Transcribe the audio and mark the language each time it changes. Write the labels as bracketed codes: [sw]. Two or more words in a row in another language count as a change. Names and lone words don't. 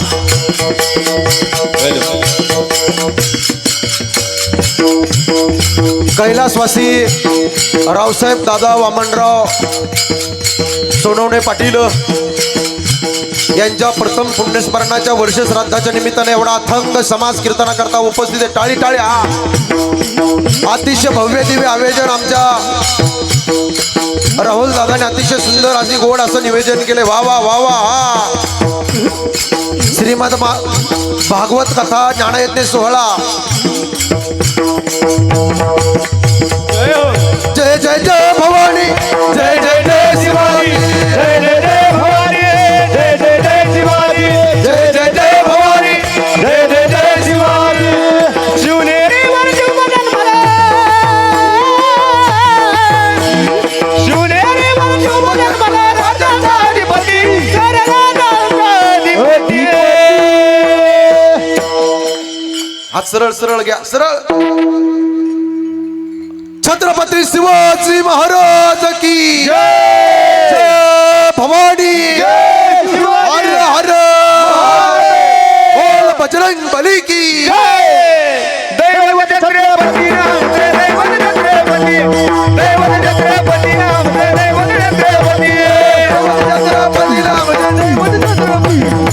[mr] कैलासवासी रावसाहेब दादा वामनराव सोनवणे पाटील यांच्या प्रथम पुण्यस्मरणाच्या वर्ष श्राद्धाच्या निमित्ताने एवढा अथंग समाज कीर्तना करता उपस्थित आहे. टाळी टाळी हा. अतिशय भव्य दिव्य आयोजन आमच्या राहुल दादाने अतिशय सुंदर अशी गोड असं निवेदन केले. वा वा वा वा हा. श्रीमद भागवत कथा ज्ञानयज्ञ सोहळा. जय जय जय भवानी, जय जय जय शिवाजी, जय जय जय भवानी, जय जय जय शिवाजी, जय जय जय भवानी, जय जय जय शिवाजी. शिवनेरीवर शिवबदन मला, शिवनेरीवर शिवबदन मला, राजाचा अधिपती, राजाचा अधिपती. हात सरळ सरळ घ्या, सरळ. [hi] छत्रपती शिवाजी महाराज की जय भवानी, हर हर बोल बजरंग बली की. [mr] दैवत छत्रपती नाम दे, दैवत छत्रपती, दैवत छत्रपती नाम दे, दैवत छत्रपती, छत्रपती राम दैवत छत्रपती.